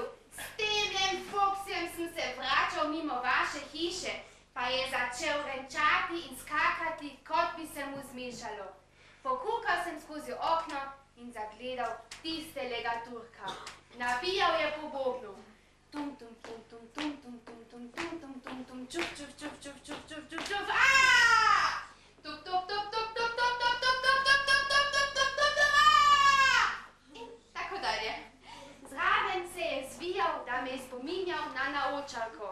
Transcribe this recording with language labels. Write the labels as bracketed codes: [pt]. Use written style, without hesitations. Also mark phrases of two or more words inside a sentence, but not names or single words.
[sl] S temnem foksjem sem se vračal mimo vaše hiše, pa je začel renčati in skakati, kot bi se mu zmešalo. Pokukal sem skozi okno in zagledal tistelega Turka. Nabijal je po bobnu. Tum tum tum tum tum tum tum tum tum tum tum tum čuf čuf čuf čuf čuf čuf čuf čuf. Tup tup tup tup tup tup tup tup tup tup tup tup tup tup tup tup. In tako dalje. Zraven se je zvijal, da me je spominjal na naočalko.